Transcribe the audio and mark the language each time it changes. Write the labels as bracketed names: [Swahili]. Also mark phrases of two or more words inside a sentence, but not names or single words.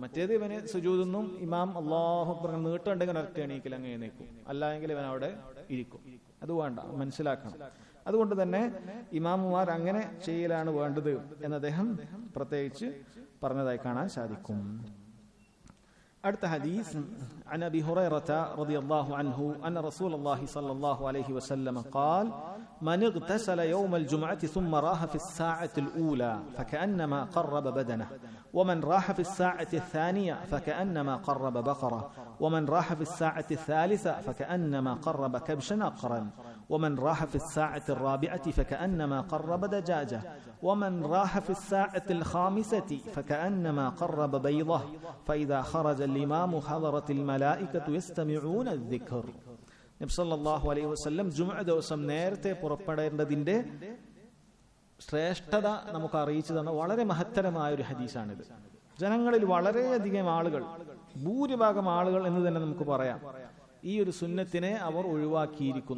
[Malayalam] മറ്റേത് ഇവന് സുജൂദൊന്നും ഇമാം [Arabic] الله أكبر [Malayalam] നീട്ടുണ്ടെങ്കിൽ ഒരൊറ്റ എണീക്കൽ അങ്ങ് എഴുന്നേക്കും, അല്ലായെങ്കിൽ ഇവൻ അവിടെ ഇരിക്കും. അത് വേണ്ട, മനസ്സിലാക്കണം. അതുകൊണ്ട് തന്നെ ഇമാമുമാർ അങ്ങനെ ചെയ്യലാണ് വേണ്ടത് എന്ന് അദ്ദേഹം പ്രത്യേകിച്ച് പറഞ്ഞതായി കാണാൻ സാധിക്കും. അടുത്ത ഹദീസ് [Arabic] عن أبي هريرة رضي الله عنه أن رسول الله صلى الله عليه وسلم قال من اغتسل يوم الجمعة ثم راح في الساعة الأولى فكأنما قرب بدنه ومن راح في الساعة الثانية فكأنما قرب بقرة ومن راح في الساعة الثالثة فكأنما قرب كبشا أقرا ومن راح في الساعة الرابعة فكأنما قرب دجاجة ومن راح في الساعة الخامسة فكأنما قرب بيضة فإذا خرج الإمام حضرت الملائكة يستمعون الذكر. [Malayalam] നബി [Arabic] صلى الله عليه وسلم [Malayalam] ജുമുഅ ദിവസം നേരത്തെ പുറപ്പെടേണ്ടതിന്റെ ശ്രേഷ്ഠത നമുക്ക് അറിയിച്ചു തന്ന വളരെ മഹത്തരമായ ഒരു ഹദീസാണിത്. ജനങ്ങളിൽ വളരെയധികം ആളുകൾ, ഭൂരിഭാഗം ആളുകൾ എന്ന് തന്നെ നമുക്ക് പറയാം, ഈ ഒരു സുന്നത്തിനെ അവർ ഒഴിവാക്കിയിരിക്കുന്നു.